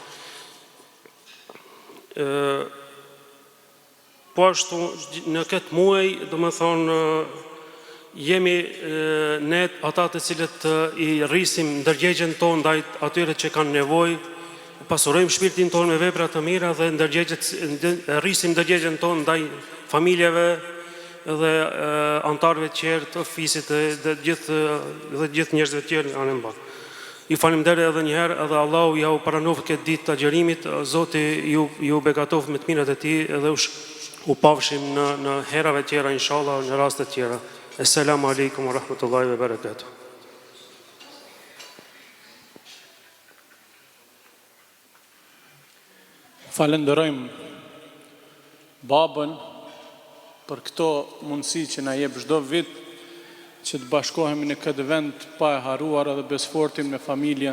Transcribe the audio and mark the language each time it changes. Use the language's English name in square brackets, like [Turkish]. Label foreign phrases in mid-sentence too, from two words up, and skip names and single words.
[Albanian] Po ashtu në këtë muaj, domethënë jemi ne ata të cilët i rrisim ndërgjegjen tonë ndaj atyre që kanë nevojë, pasurojmë shpirtin tonë me vepra të mira dhe rrisim ndërgjegjen tonë ndaj familjeve dhe antarëve të tjerë të fisit dhe gjithë njerëzve të tjerë anë mba. Ju faleminderit edhe një herë, edhe Allahu ja u pranoi këtë ditë të agjërimit, Zoti ju begatov me të mirat e tij dhe u pafshim në herave tjera inshallah, në raste tjera. [Arabic] السلام عليكم ورحمة الله وبركاته. [Albanian] Falenderojmë babën për këto mundësi që na jep çdo vit që të bashkohemi në këtë vend pa e haruar edhe besfortim në familjen.